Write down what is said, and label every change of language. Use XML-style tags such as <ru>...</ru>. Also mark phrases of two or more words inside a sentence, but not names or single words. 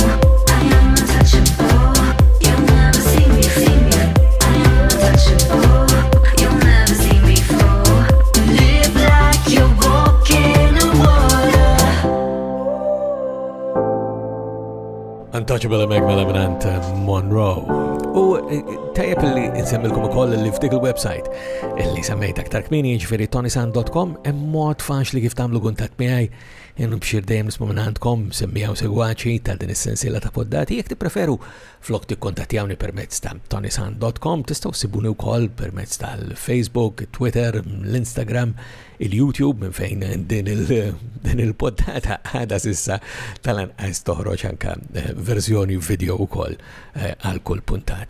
<en>I am untouchable. You'll never see me I am untouchable. You'll never see me fall. Live like you're walking on water.</en> <mt>Untouchable Meg mela minant Monroe. U tajjeb li nsemmilkom ukoll li f'dik il-website li semmejt aktar kmini ġifieri tonisan.com hemm mod faċli kif tagħmlu kuntatt miegħi jien bxir dejjem nisma' minn għandkom semmija u segwaċi ta' din is-sensiela ta' poddati jekk tippreferu flok tikkontattjawni permezz ta' tonisan.com tistgħu ssibuni wkoll permezz tal-Facebook, Twitter, l-Instagram, il-YouTube minn fejn din il-poddata għadha sissa tal-anqas toħroġ anke verżjoni video wkoll għal kull puntata.</mt>